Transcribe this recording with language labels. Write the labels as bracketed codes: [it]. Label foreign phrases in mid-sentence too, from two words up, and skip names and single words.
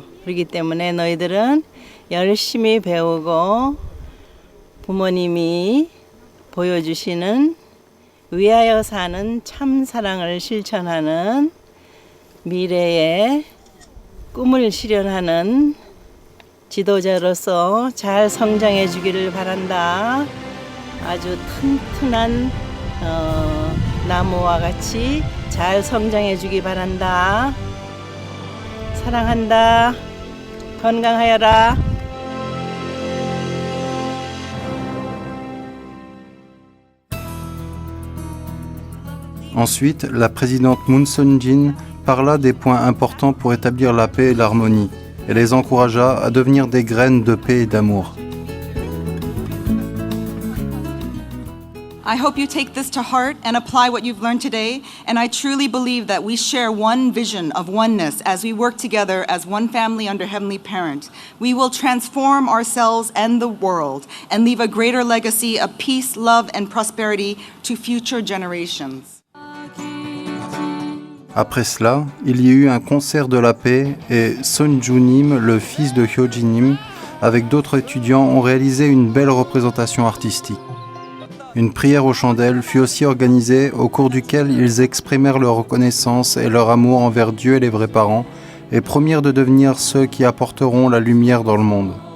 [ko] 그렇기 때문에 너희들은 열심히 배우고 부모님이 보여주시는 위하여 사는 참 사랑을 실천하는 미래의 꿈을 실현하는 지도자로서 잘 성장해 주기를 바란다. 아주 튼튼한 나무와 같이 잘 성장해 주기 바란다. 사랑한다. 건강하여라. [fr] Ensuite, la présidente Moon Sun-jin parla des points importants pour établir la paix et l'harmonie, et les encouragea à devenir des graines de paix et d'amour. [en] I hope you take this to heart and apply what you've learned today, and I truly believe that we share one vision of oneness as we work together as one family under Heavenly Parent. We will transform ourselves and the world and leave a greater legacy of peace, love, and prosperity to future generations. [fr] Après cela, il y a eu un concert de la paix et Son Ju-nim, le fils de Hyo-ji-nim, avec d'autres étudiants, ont réalisé une belle représentation artistique. Une prière aux chandelles fut aussi organisée au cours duquel ils exprimèrent leur reconnaissance et leur amour envers Dieu et les vrais parents et promirent de devenir ceux qui apporteront la lumière dans le monde.